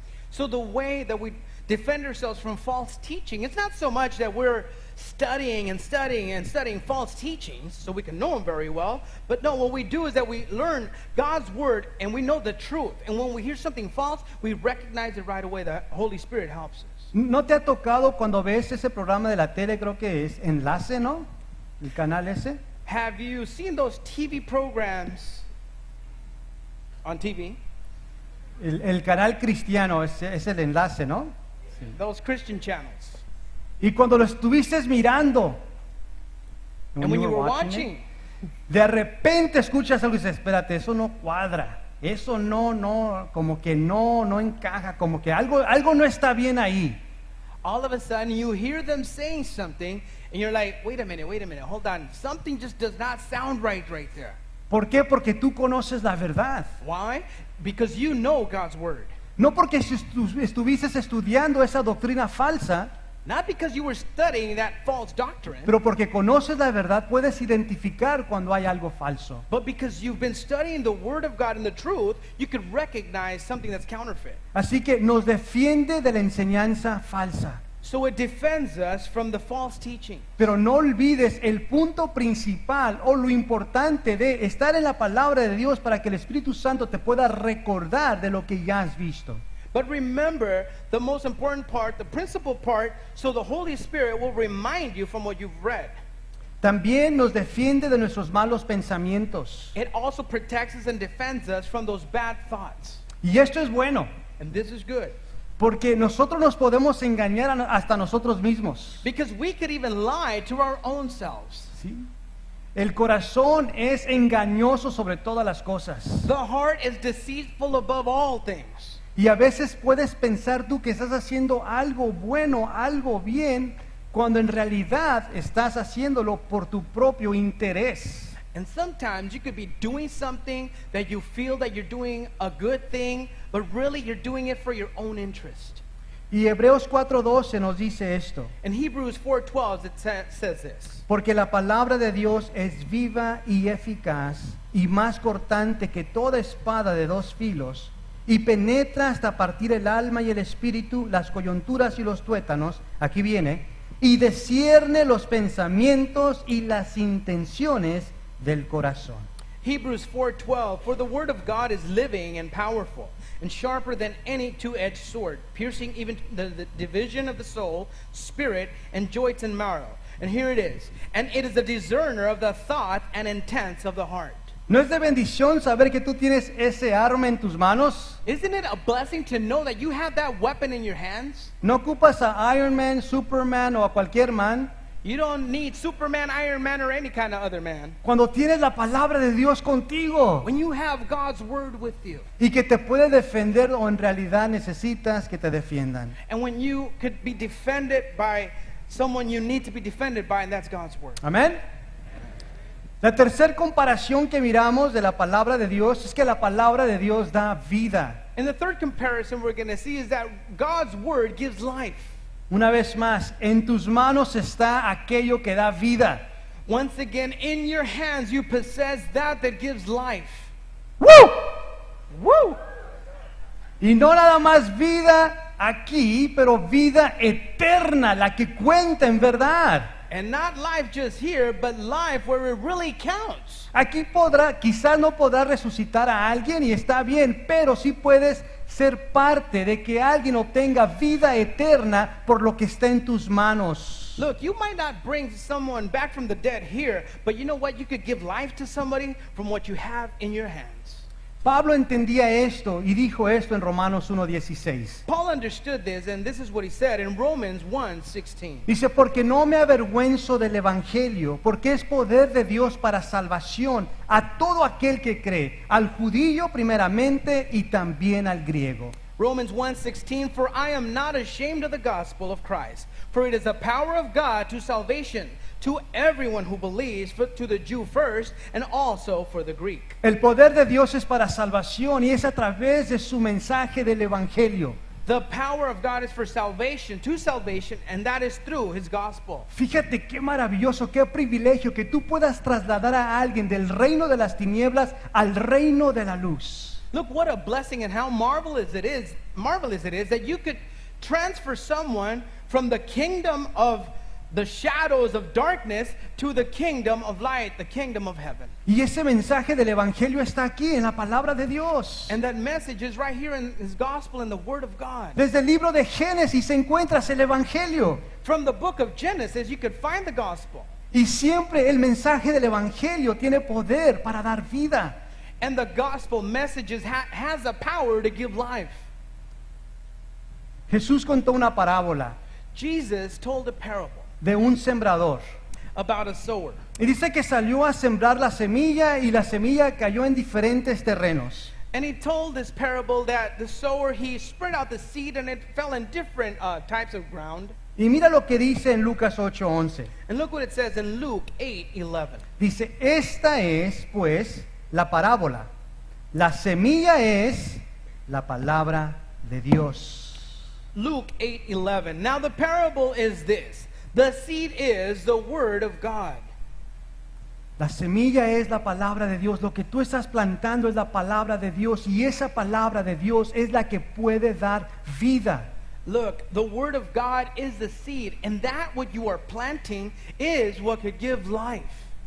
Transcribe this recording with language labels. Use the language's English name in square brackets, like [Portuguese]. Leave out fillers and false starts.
[English] So the way that we defend ourselves from false teaching, it's not so much that we're studying and studying and studying false teachings so we can know them very well, but no, what we do is that we learn God's word and we know the truth. And when we hear something false, we recognize it right away. The Holy Spirit helps us. [Spanish] ¿No te ha tocado cuando ves ese programa de la tele, creo que es Enlace, ¿no? El canal ese. [English] Have you seen those TV programs on TV? [Spanish] El canal cristiano es el Enlace, ¿no? [English] Those Christian channels. [Spanish] Y cuando lo estuviste mirando, [English] And when you were it, watching, [Spanish] de repente escuchas algo y dices, espérate, eso no cuadra, eso no, como que no encaja, como que algo no está bien ahí. [English] all of a sudden you hear them saying something, and you're like, wait a minute, hold on. Something just does not sound right there. [Spanish] ¿Por qué? Porque tú conoces la verdad. [English] Why? Because you know God's word. [Spanish] No porque si estuvieses estudiando esa doctrina falsa, [English] Not because you were studying that false doctrine, [Spanish] pero porque conoces la verdad, puedes identificar cuando hay algo falso. [English] but because you've been studying the word of God and the truth, you could recognize something that's counterfeit. [Spanish] Así que nos defiende de la enseñanza falsa. [English] So it defends us from the false teaching. [Spanish] Pero no olvides el punto principal o lo importante de estar en la palabra de Dios para que el Espíritu Santo te pueda recordar de lo que ya has visto. [English] But remember the most important part, the principal part, so the Holy Spirit will remind you from what you've read. [Spanish] También nos defiende de nuestros malos pensamientos. [English] It also protects us and defends us from those bad thoughts. [Spanish] Y esto es bueno, [English] And this is good. [Spanish] porque nosotros nos podemos engañar hasta nosotros mismos. [English] Because we could even lie to our own selves. [Spanish] ¿Sí? El corazón es engañoso sobre todas las cosas. [English] The heart is deceitful above all things. [Spanish] Y a veces puedes pensar tú que estás haciendo algo bueno, algo bien, cuando en realidad estás haciéndolo por tu propio interés. [English] And sometimes you could be doing something that you feel that you're doing a good thing, but really you're doing it for your own interest. [Spanish] Y Hebreos 4:12 nos dice esto. [English] In Hebrews 4:12 it says this. [Spanish] Porque la palabra de Dios es viva y eficaz y más cortante que toda espada de dos filos y penetra hasta partir el alma y el espíritu, las coyunturas y los tuétanos, aquí viene, y discierne los pensamientos y las intenciones del corazón. [English] Hebrews 4:12, for the word of God is living and powerful and sharper than any two-edged sword, piercing even the division of the soul, spirit, and joints and marrow. And here it is. And it is a discerner of the thought and intents of the heart. [Spanish] ¿No es de bendición saber que tú tienes ese arma en tus manos? [English] Isn't it a blessing to know that you have that weapon in your hands? [Spanish] No ocupas a Iron Man, Superman o a cualquier man. [English] You don't need Superman, Iron Man, or any kind of other man. [Spanish] Cuando tienes la palabra de Dios contigo [English] When you have God's word with you, [Spanish] y que te puede defender o en realidad necesitas que te defiendan. [English] and when you could be defended by someone you need to be defended by, and that's God's word. [Spanish] Amén. La tercera comparación que miramos de la palabra de Dios es que la palabra de Dios da vida. [English] And the third comparison we're going to see is that God's word gives life. [Spanish] Una vez más, en tus manos está aquello que da vida. [English] Once again, in your hands you possess that gives life. ¡Woo! Woo! [Spanish] Y no nada más vida aquí, pero vida eterna, la que cuenta en verdad. [English] And not life just here, but life where it really counts. [Spanish] Aquí quizás no podrás resucitar a alguien y está bien, pero sí puedes ser parte de que alguien obtenga vida eterna por lo que está en tus manos. [English] Look, you might not bring someone back from the dead here, but you know what? You could give life to somebody from what you have in your hands. [Spanish] Pablo entendía esto y dijo esto en Romanos 1:16. [English] Paul understood this, and this is what he said in Romans 1:16. [Spanish] Dice, porque no me avergüenzo del Evangelio, porque es poder de Dios para salvación a todo aquel que cree, al judío primeramente y también al griego. [English] Romans 1:16, for I am not ashamed of the gospel of Christ, for it is the power of God to salvation, to everyone who believes, to the Jew first, and also for the Greek. [Spanish] El poder de Dios es para salvación y es a través de su mensaje del Evangelio. [English] The power of God is for salvation, to salvation, and that is through his gospel. [Spanish] Fíjate qué maravilloso, qué privilegio que tú puedas trasladar a alguien del reino de las tinieblas al reino de la luz. [English] Look what a blessing and how marvelous it is that you could transfer someone from the kingdom of the shadows of darkness to the kingdom of light, the kingdom of heaven. [Spanish] Y ese mensaje del Evangelio está aquí en la palabra de Dios. [English] And that message is right here in his gospel and the word of God. [Spanish] Desde el libro de Génesis encuentras el Evangelio. [English] From the book of Genesis you could find the gospel. [Spanish] Y siempre el mensaje del Evangelio tiene poder para dar vida. [English] And the gospel messages has a power to give life. [Spanish] Jesús contó una parábola [English] Jesus told a parable [Spanish] de un sembrador. [English] about a sower. [Spanish] Y dice que salió a sembrar la semilla y la semilla cayó en diferentes terrenos. [English] And he told this parable that the sower, he spread out the seed and it fell in different types of ground. [Spanish] Y mira lo que dice en Lucas 8:11. [English] And look what it says in Luke 8:11. [Spanish] Dice, esta es pues la parábola. La semilla es la palabra de Dios. [English] Luke 8:11. Now the parable is this. The seed is the word of God. [Spanish] La semilla es la palabra de Dios. Lo que tú estás plantando es la palabra de Dios. Y esa palabra de Dios es la que puede dar vida. [English] Look, the word of God is the seed, and that what you are planting is what could give life.